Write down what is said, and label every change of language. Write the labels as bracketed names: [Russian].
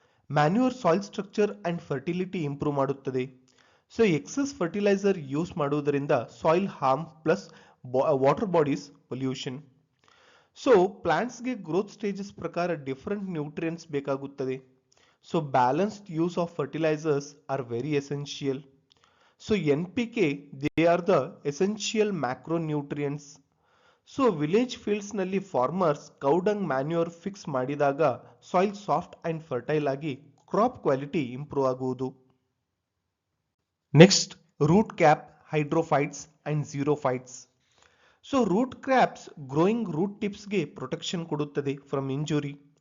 [Kannada] Manure soil structure and fertility improve ಮಾಡುತ್ತದೆ. So excess fertiliser use ಮಾಡುವುದರಿಂದ soil harm plus water bodies pollution. So ಪ್ಲಾಂಟ್ಸ್ಗೆ growth stages ಪ್ರಕಾರ different nutrients ಬೇಕಾಗುತ್ತದೆ. [English] So balanced use of fertilisers are very essential. So NPK, they are the essential macronutrients. [Kannada] So village fields ನಲ್ಲಿ farmers ಕೌಡಂಗ್ manure fix ಮಾಡಿದಾಗ soil soft and fertile ಆಗಿ crop quality improve ಆಗುವುದು. [English] Next, root cap, hydrophytes and xerophytes. [Kannada] So root caps growing root ಟಿಪ್ಸ್ಗೆ protection ಕೊಡುತ್ತದೆ [English] From injury.